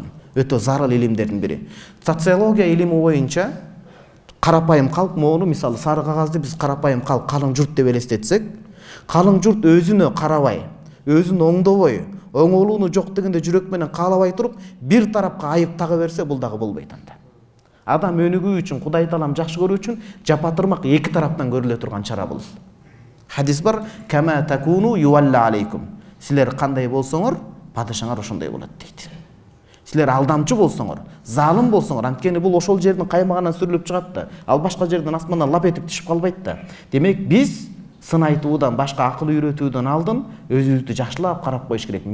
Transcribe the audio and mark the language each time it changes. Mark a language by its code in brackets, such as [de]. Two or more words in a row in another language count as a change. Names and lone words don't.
[ky] Өтө зарыл илимдердин бири. Социология илими боюнча карапайым калк, мону мисалы сары кагазды биз карапайым калк, калың журт деп элестетсек, калың журт өзүнө карабай, өзүн оңдобой, оңолууну жок дегенде жүрөк менен каалабай туруп, бир тарапка айып тага берсе, бул дагы болбойт анда. Адам өнүгүү үчүн, Кудай Таалам жакшы көрүү үчүн жапатырмак эки тараптан көрүлө турган чара бул. Хадис бар: [ar] "كما تكونوا يولى عليكم." [ky] Силер кандай болсоңор, падышаңар ошондой болот дейт. Силер алдамчы болсоңор, залым болсоңор, анткени бул ошол жердин каймагынан сүрүлүп чыгат да, ал башка жерден асмандан лап этип түшүп калбайт да. Демек, биз сын айтуудан, башка акыл үйрөтүүдөн алдын өзүбүздү жакшылап карап коюш керек.